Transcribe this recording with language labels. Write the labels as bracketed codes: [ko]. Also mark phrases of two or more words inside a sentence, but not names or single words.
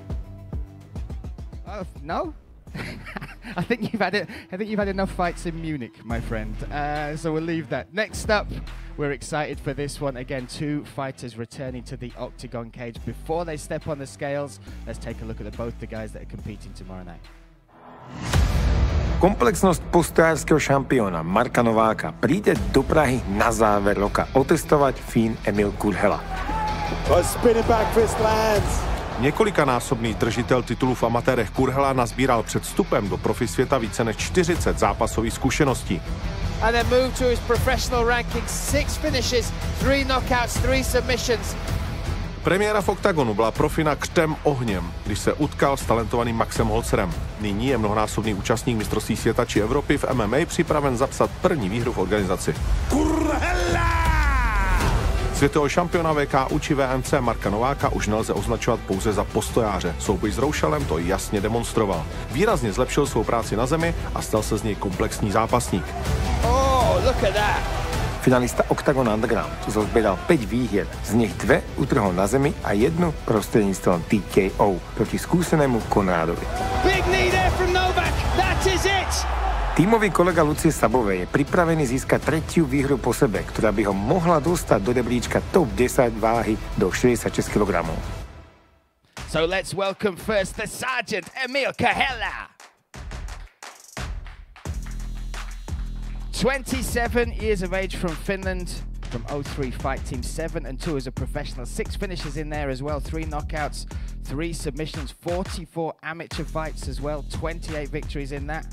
[en] No? I think you've had enough fights in Munich, my friend. So we'll leave that. Next up, we're excited for this one. Again, 2 fighters returning to the Oktagon cage. Before they step on the scales, let's take a look at both the guys that are competing tomorrow night. [sk] Komplexnosť postojářského šampióna Marka Nováka príde do Prahy na záver roka otestovať Fín Emil Kurhela. [cs] Několikanásobný držitel titulů v amatérech Kurhela nazbíral před vstupem do profi světa více než 40 zápasových zkušeností. [en] And then move to his professional ranking, 6 finishes, 3 knockouts, 3 submissions. [cs] Premiéra v Oktagonu byla pro Fina křtem ohněm, když se utkal s talentovaným Maxem Holzerem. Nyní je mnohonásobný účastník mistrovství světa či Evropy v MMA připraven zapsat první výhru v organizaci. Kurhela! Světového šampiona VKU či VMC Marka Nováka už nelze označovat pouze za postojáře. Souboj s Roušelem to jasně demonstroval. Výrazně zlepšil svou práci na zemi a stal se z něj komplexní zápasník. [en] Oh, look at that. [sk] Finalista Oktagon Underground zozbieral 5 výhier, z nich 2 utrhol na zemi a 1 prostredníctvom TKO proti skúsenému Konrádovi. [en] Big knee there from Novak. That is it. [sk] Tímový kolega Lucie Sabové je pripravený získať 3. výhru po sebe, ktorá by ho mohla dostať do rebríčka top 10 váhy do 66 kg. [en] So let's welcome first the Sergeant Emil Kahela. 27 years of age from Finland, from 03 Fight Team, 7 and 2 as a professional, 6 finishes in there as well, 3 knockouts, 3 submissions, 44 amateur fights as well, 28 victories in that.